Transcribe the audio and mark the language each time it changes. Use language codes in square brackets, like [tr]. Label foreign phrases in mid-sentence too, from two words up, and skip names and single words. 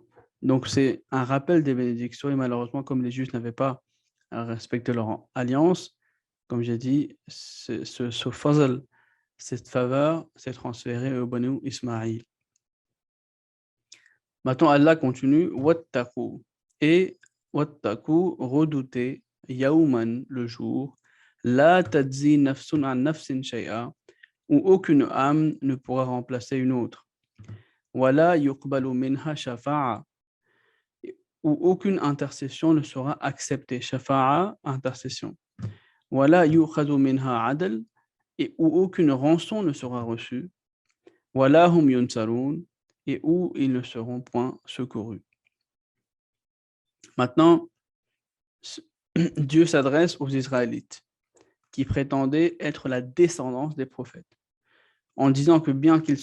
[fr] Donc c'est un rappel des bénédictions, et malheureusement, comme les Juifs n'avaient pas respecté leur alliance, comme j'ai dit, ce fazl, cette faveur s'est transférée au Banu Ismaïl. Maintenant, Allah continue, wattaqu, et wattaqu, redoutez, yawman, le jour, [ar] لا تجزي نفس عن نفس شيئا, [fr] où aucune âme ne pourra remplacer une autre. [ar] ولا يقبل منها شفاعة, [fr] où aucune intercession ne sera acceptée. Shafa'a, intercession. [ar] ولا يؤخذ منها عدل, [fr] et où aucune rançon ne sera reçue. [ar] ولا هم ينصرون, [fr] et où ils ne seront point secourus. Maintenant, Dieu s'adresse aux Israélites qui prétendaient être la descendance des prophètes, en disant que bien qu'il